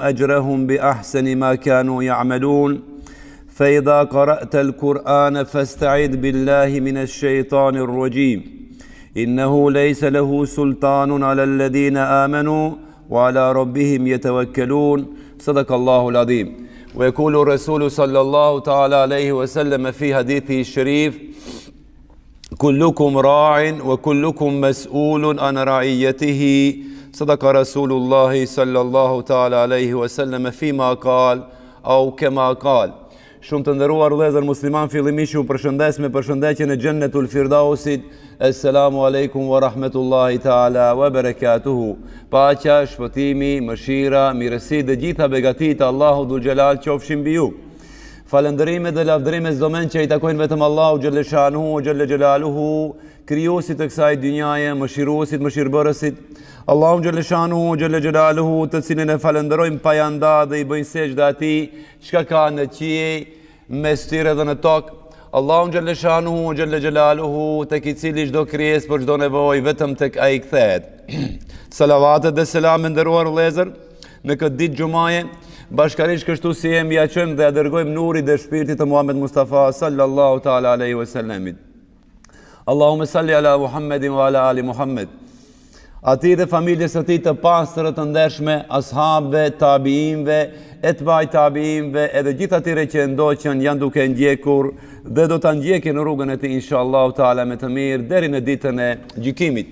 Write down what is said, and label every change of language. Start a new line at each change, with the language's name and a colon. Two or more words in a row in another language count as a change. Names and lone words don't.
Arabic: أجرهم بأحسن ما كانوا يعملون فإذا قرأت القرآن فاستعذ بالله من الشيطان الرجيم إنه ليس له سلطان على الذين آمنوا وعلى ربهم يتوكلون صدق الله العظيم ويقول الرسول صلى الله تعالى عليه وسلم في حديثه الشريف كلكم راع وكلكم مسؤول عن رعيته صدق رسول الله صلى الله تعالى عليه وسلم فيما قال أو كما قال.
Albanian: Shumë të nderuar vëllezër musliman, fillimisht ju përshëndes me përshëndetjen e Xhennetul Firdausit.
Arabic: السلام عليكم ورحمة الله تعالى وبركاته.
Albanian: Paqja, shpëtimi, mëshira, mirësi dhe gjitha begatit
Arabic: الله ذو الجلال
Albanian: qofshin mbi ju. Falëndërime dhe lavdërime çdo men që i takojnë vetëm Allahu
Arabic: جل شأنه جل جلاله,
Albanian: krijuesit të kësaj dynjaje, mëshiruesit, mëshirbërësit. Allahu
Arabic: جل شأنه جل جلاله,
Albanian: të cilin e falënderojmë pa janda dhe i bëjnë sejdë atij çka ka në qiej, mes tyre dhe në tokë. Allahu
Arabic: جل شأنه جل جلاله,
Albanian: tek i cili çdo krijesë për çdo nevojë vetëm tek ai kthehet. Salavatet dhe selam nderuar vëllezër, në këtë ditë xumaje, bashkarisht kështu si jemi ja qëmë dhe ja dërgojmë nuri dhe shpirtit të Muhammed Mustafa
Arabic: صلى الله تعالى عليه
Albanian: wasallamit.
Arabic: اللهم صل على محمد وعلى آل محمد.
Albanian: Ati dhe familjes e ti të pastërë të ndershme, ashabëve, tabiinve, etbaj tabiinve, edhe gjithë atyre që ndoqën janë duke ndjekur dhe do të ndjekin në rrugën e ti
Arabic: إن شاء الله تعالى
Albanian: me të mirë deri në ditën e gjykimit.